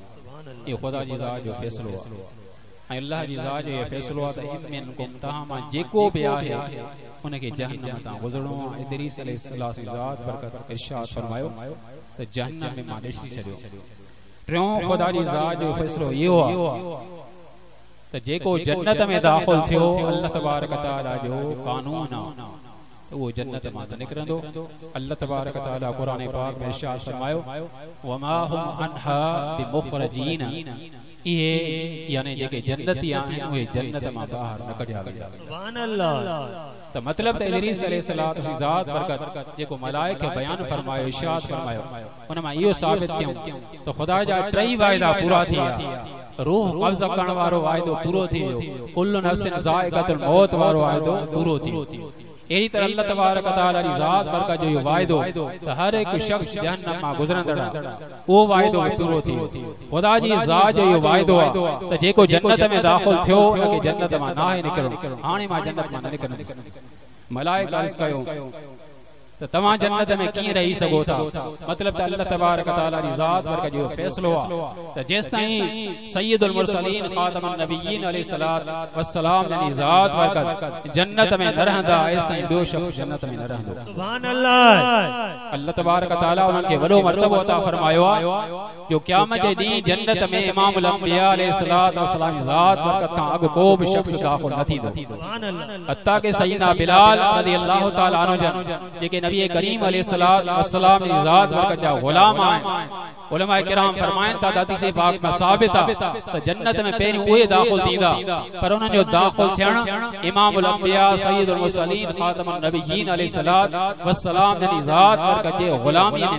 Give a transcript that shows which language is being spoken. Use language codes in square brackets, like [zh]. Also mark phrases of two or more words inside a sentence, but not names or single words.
[sd] इहो ख़ुदा जी ज़ात जो फ़ैसिलो आहे ऐं अल्लाह जी ज़ात जो फ़ैसिलो आहे त इमिनकुम, तव्हां मां जेको बि आहे उनखे जहन्नम तां गुज़रणो आहे। इदरीस अलैहि ज़ात बरकत इरशाद फरमायो त जहन्नम में मां ॾिसी छॾियो। टियों ख़ुदा जी ज़ात जो फ़ैसिलो इहो आहे त जेको जन्नत में दाख़िल थियो, अल्लाह तबारक व तआला जो कानून आहे, वो जन्नत मां त निकिरंदो। अल्लाह तबारक व तआला कुरान पाक में इरशाद फरमायो [ar] وما هم منها بمخرجين, [sd] इहे यानी जेके जन्नती आहिनि उहे जन्नत मां ॿाहिरि न कढिया वेंदा। [ar] سبحان الله. [sd] त मतलब त इदरीस अलैहि ज़ात बरकत जेको मलाइक खे बयान फरमायो, इरशाद फरमायो, उन मां इहो साबित कयूं त ख़ुदा जा टई वाइदा पूरा थी विया। रूह कब्ज़ करण वारो वाइदो पूरो थी वियो, [ar] كل نفس ذائقة الموت [sd] वारो वाइदो पूरो थी वियो। अहिड़ी तरह अल्लाह तबारक व तआला जी ज़ात बरकत जो वाइदो त हर एक शख्स जहन्नम मां गुज़रंदड़ वो वाइदो पूरो थी खुदा जी ज़ात जो वाइदो त जेको जन्नत में दाखिल थियो उनके जन्नत मां नाहे निकरो हाणे मां जन्नत मां न निकरंदुसि मलाइका अर्ज़ कयो तो तमा जन्नत में की रही सको था मतलब त अल्लाह तबारक व तआला जी ज़ात बरकत जो फैसलो आ त जेस ताईं [ar] سيد المرسلين خاتم النبيين عليه الصلاة والسلام [sd] जी ज़ात बरकत जन्नत में न रहंदा एस ताईं ॿियो शख्स जन्नत में न रहंदो [ar] سبحان الله [sd] अल्लाह तबारक व तआला उनके वॾो मर्तबो अता फरमायो आ जो क़यामत जे ॾींहुं जन्नत में [ar] إمام الأنبياء عليه الصلاة والسلام [sd] जी ज़ात बरकत खां अॻु को बि शख्स दाखिल न थींदो [ar] سبحان الله [sd] हत्ता के सय्यदना बिलाल [ar] رضي الله تعالى عنه [sd] जन जेके नबी करीम अलैहिस्सलाम जी ज़ात बरकत जा गुलाम आहिनि उलमाए किराम फरमाइनि था हदीस पाक में साबित आहे त जन्नत में पहिरियों उहे दाखिल थींदा पर उन्हनि जो दाखिल थियण [ar] إمام الأنبياء سيد المرسلين خاتم النبيين عليه الصلاة والسلام [sd] जी ज़ात बरकत जे गुलामी में